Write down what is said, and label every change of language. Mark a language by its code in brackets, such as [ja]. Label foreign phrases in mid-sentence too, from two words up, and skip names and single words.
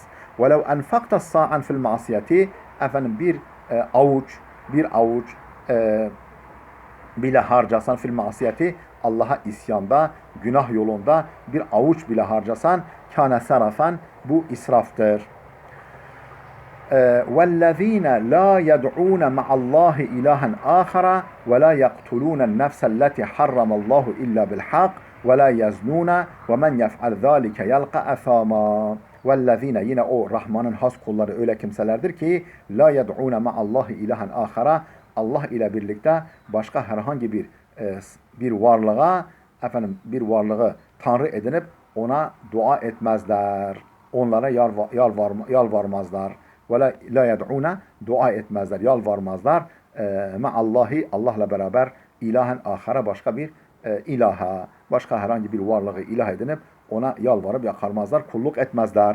[ar] ولو أنفقت صاعا في المعصية, [tr] bir avuç bile harcasan, [ar] في المعصية, [tr] Allah'a isyanda, günah yolunda bir avuç bile harcasan, [ar] كان سرفا, [tr] bu israftır. [ar] وَالَّذ۪ينَ لَا يَدْعُونَ مَعَ اللّٰهِ اِلَٰهًا آخَرَ وَلَا يَقْتُلُونَ النَّفْسَ الَّتِي حَرَّمَ اللّٰهُ اِلَّا بِالْحَقِّ وَلَا يَزْنُونَ وَمَنْ يَفْعَلْ ذَٰلِكَ يَلْقَ أَثَامًا. وَالَّذ۪ينَ, [tr] yine o Rahman'ın has kulları öyle kimselerdir ki [ar] لَا يَدْعُونَ مَعَ اللّٰهِ اِلَٰهًا آخَرَ, [tr] Allah ile birlikte başka herhangi bir varlığa, bir varlığı Tanrı edinip ona dua etmezler. Onlara yalvarmazlar. [ar] ولا يدعون, [tr] dua etmezler, yalvarmazlar. Ma'allahi, Allah'la beraber, [ar] إلها آخر, [tr] başka bir ilaha, başka herhangi bir varlığı ilah edinip ona yalvarıp yakarmazlar, kulluk etmezler.